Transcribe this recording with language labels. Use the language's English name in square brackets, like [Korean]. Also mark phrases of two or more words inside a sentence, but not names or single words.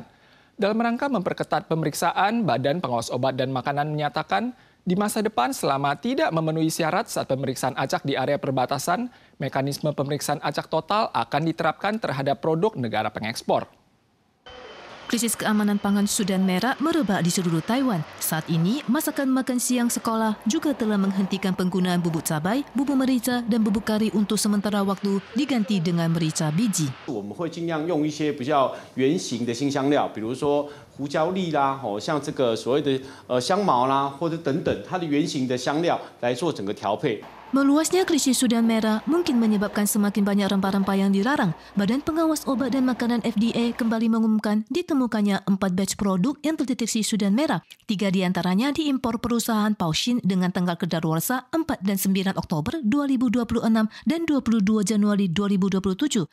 [Indonesian] Dalam rangka memperketat pemeriksaan, Badan Pengawas Obat dan Makanan menyatakan di masa depan selama tidak memenuhi syarat saat pemeriksaan acak di area perbatasan, mekanisme pemeriksaan acak total akan diterapkan terhadap produk negara pengekspor. Krisis keamanan pangan Sudan Merah merebak di seluruh Taiwan. Saat ini, masakan makan siang sekolah juga telah menghentikan penggunaan bubuk cabai, bubuk merica dan bubuk kari untuk sementara waktu diganti dengan merica biji. [Chinese] 我们会尽量用一些比较圆形的辛香料，比如说胡椒粒啦，像这个所谓的香茅啦，或者等等，它的圆形的香料来做整个调配。 [Indonesian] Meluasnya krisis Sudan Merah mungkin menyebabkan semakin banyak rempah-rempah yang dilarang. Badan Pengawas Obat dan Makanan FDA kembali mengumumkan ditemukannya 4 batch produk yang terdeteksi Sudan Merah. 3 diantaranya diimpor perusahaan Paushin dengan tanggal kedaluarsa 4 dan 9 Oktober 2026 dan 22 Januari 2027.